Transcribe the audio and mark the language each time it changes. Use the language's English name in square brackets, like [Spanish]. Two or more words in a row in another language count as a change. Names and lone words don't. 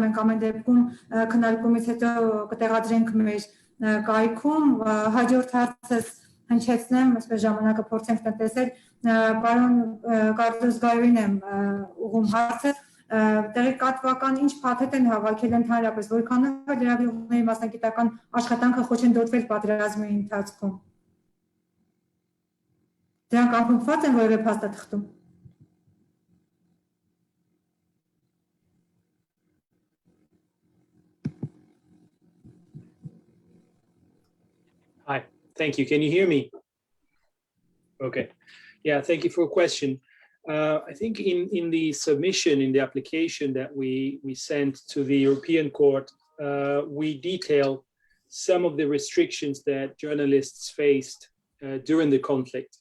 [Armenian] մենք ամեն դեպքում քննարկումից հետո կտեղադրենք մեր կայքում, հաջորդ հարցս հնչեցնեմ, այսպես ժամանակը փորձենք տնտեսել, պարոն Կարլոս Գայոին եմ ուղղում հարցը, տեղեկատվական ինչ փաթեթ են հավաքել ընդհանրապես, որքանով լրագրողների մասնագիտական աշխատանքը խոչընդոտվել պատերազմի ընթացքում։ Դրանք ակնկալված են որևէ փաստաթղթում։ [English] Hi, thank you. Can you hear me? Okay. Yeah, thank you for a question. I think in the submission, in the application that we sent to the European Court, we detail some of the restrictions that journalists faced during the conflict.